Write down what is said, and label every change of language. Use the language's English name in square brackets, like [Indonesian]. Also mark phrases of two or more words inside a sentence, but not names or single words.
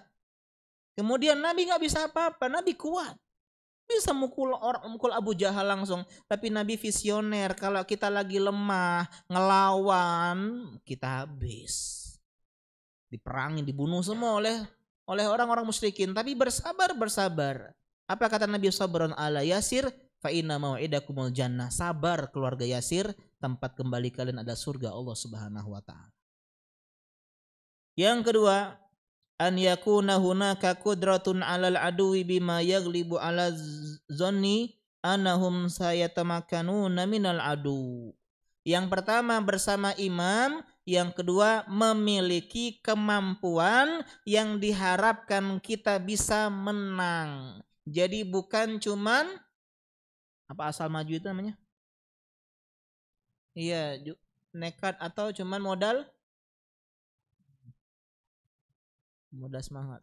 [Indonesian] Kemudian Nabi nggak bisa apa-apa. Nabi kuat, bisa mukul Abu Jahal langsung. Tapi Nabi visioner. Kalau kita lagi lemah ngelawan, kita habis, diperangi, dibunuh semua oleh orang-orang musyrikin. Tapi bersabar. Apa kata Nabi [Arabic] صبرا آل ياسر? فإن موعدكم الجنة. [Indonesian] Sabar keluarga Yasir, tempat kembali kalian ada surga Allah [Arabic] سبحانه وتعالى. [Indonesian] Yang kedua, [Arabic] أن يكون هناك قدرة على العدو بما يغلب على ظن أنهم سيتمكنون من العدو. [Indonesian] Yang pertama bersama imam, yang kedua memiliki kemampuan yang diharapkan kita bisa menang. Jadi bukan cuman apa asal maju itu namanya? Iya, nekat atau cuman modal semangat.